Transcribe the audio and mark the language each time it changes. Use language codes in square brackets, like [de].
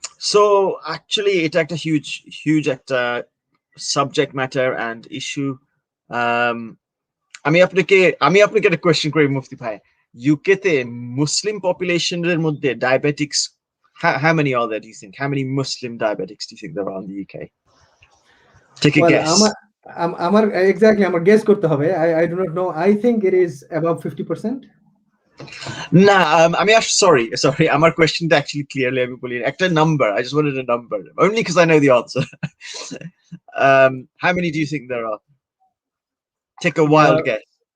[bn] So actually এটা একটা huge একটা সাবজেক্ট ম্যাটার অ্যান্ড ইস্যু। আমি আপনাকে একটা কোয়েশ্চেন করি মুফতি ভাই, ইউকে তে মুসলিম পপুলেশনের মধ্যে diabetics, [en] how many are there do you think? How many Muslim diabetics do you think there are in the UK? Take a well, guess. [bn] আমার exactly আমার guess করতে হবে। [en] I do not know, I think it is about 50%। [bn] না, আমি [en] sorry, [bn] আমার কোয়েশ্চেনটা actually clearly আমি বলি একটা number, [en] I just wanted a number only because I know the answer. How many do you think there are? Take a wild guess.